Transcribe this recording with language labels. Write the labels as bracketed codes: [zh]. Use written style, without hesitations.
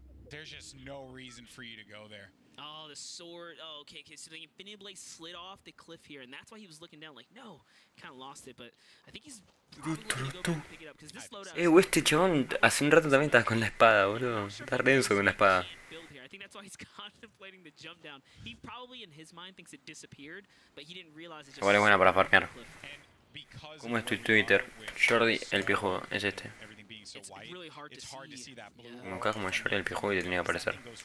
[en] There's just no reason for you to go there. Oh, the sword. Oh, okay. So the Infinity Blade slid off the cliff here, and that's why he was looking down like, no. Kind of lost it, but I think he's probably going to go back and pick it up, because this slowdown... [es] este chabón hace un rato también estaba con la espada, boludo. Está denso con la espada. [en] I think that's why he's contemplating the jump down. He probably, in his mind, thinks it disappeared, but he didn't realize it just... [es] Igual es buena para farmear. ¿Cómo es tu Twitter? Jordi el Pijudo, es este. [en] It's really hard to see that blue. [es] Como acá como Jordi el Pijudo y te tenía que aparecer.